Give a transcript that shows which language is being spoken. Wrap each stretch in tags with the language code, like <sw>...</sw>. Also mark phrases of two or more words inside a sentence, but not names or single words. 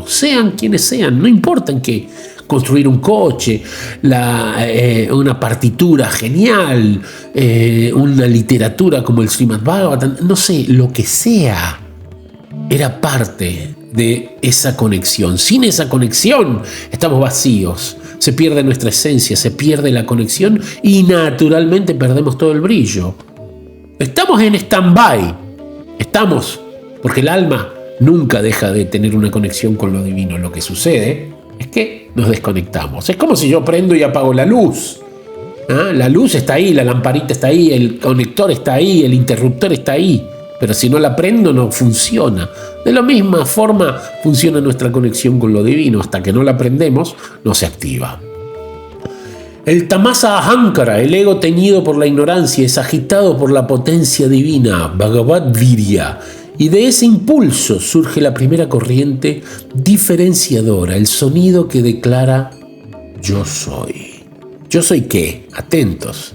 <es>Sean quienes sean, no importa en qué. Construir un coche, una partitura genial, una literatura como el Srimad Bhagavatam, no sé, lo que sea, era parte de esa conexión. Sin esa conexión estamos vacíos. Se pierde nuestra esencia, se pierde la conexión y naturalmente perdemos todo el brillo. Estamos en stand-by. Estamos, porque el alma nunca deja de tener una conexión con lo divino. Lo que sucede es que nos desconectamos. Es como si yo prendo y apago la luz. La luz está ahí, la lamparita está ahí, el conector está ahí, el interruptor está ahí. Pero si no la prendo, no funciona. De la misma forma funciona nuestra conexión con lo divino. Hasta que no la prendemos, no se activa. El</es> <sa>tamasa ahankara,</sa> <es>el ego teñido por la ignorancia, es agitado por la potencia divina,</es> <sa>Bhagavad Virya.</sa> <es>Y de ese impulso surge la primera corriente diferenciadora, el sonido que declara yo soy. ¿Yo soy qué? Atentos.</es>